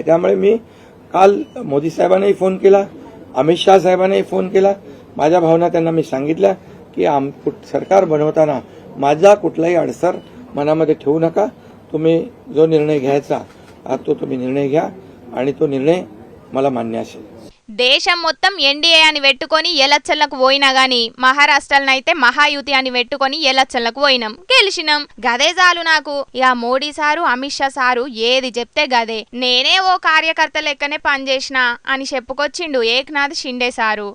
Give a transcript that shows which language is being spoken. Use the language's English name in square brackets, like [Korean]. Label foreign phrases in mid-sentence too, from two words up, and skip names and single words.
[Marathi] त्यामुळे मी काल मोदी साहेबांनाही फोन केला, अमित शाह साहेबांनाही फोन केला. माझ्या भावना त्यांना मी सांगितल्या की सरकार बनवताना माझा कुठलाही अडसर मनामध्ये ठेवू नका. तुम्ही जो निर्णय घ्यायचा तो तुम्ही निर्णय घ्या आणि तो निर्णय मला मान्य असेल. [Telugu] దేశం మొత్తం ఎన్డీఏ అని పెట్టుకొని ఎలక్షన్లకు పోయినా గాని మహారాష్ట్రలనైతే మహాయుతి అని పెట్టుకొని ఎలక్షన్లకు పోయినాం, గెలిచినాం. గదే చాలు నాకు. ఇక మోడీ సారు, అమిత్ షా సారు ఏది చెప్తే గదే. నేనే ఓ కార్యకర్త లెక్కనే పనిచేసిన అని చెప్పుకొచ్చిండు ఏక్నాథ్ షిండే సారు.